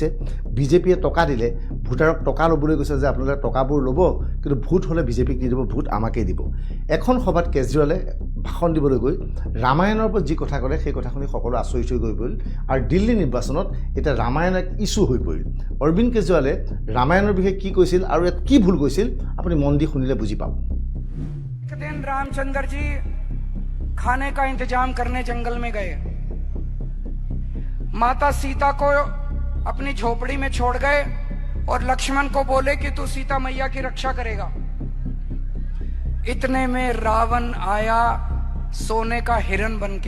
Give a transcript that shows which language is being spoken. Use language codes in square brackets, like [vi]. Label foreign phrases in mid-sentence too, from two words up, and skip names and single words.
[as] বিজেপিয়ে টকা দিলে ভোটাৰক টকা ল'বলৈ কৈছে যে আপোনালোকে টকাবোৰ ল'ব, কিন্তু ভোট হ'লে বিজেপিক নিদিব, ভোট আমাকেই দিব। এখন সভাত কেজৰিৱালে ভাষণ দিবলৈ গৈ ৰামায়ণৰ ওপৰত যি কথা ক'লে সেই কথা শুনি সকলো আচৰিত হৈ গৈ পৰিল। আৰু দিল্লী নিৰ্বাচনত এতিয়া ৰামায়ণ এক ইছ্যু হৈ পৰিল। অৰবিন্দ কেজৰিৱালে ৰামায়ণৰ বিষয়ে কি কৈছিল আৰু ইয়াত কি ভুল কৈছিল আপুনি মন দি শুনিলে বুজি পাব। [hi] दिन रामचंद्र जी खाने का इंतजाम करने जंगल में गए। माता सीता को अपनी झोपड़ी में छोड़ गए और लक्ष्मण को बोले कि तू सीता मैया की रक्षा करेगा। इतने में रावण आया सोने का हिरण बनके।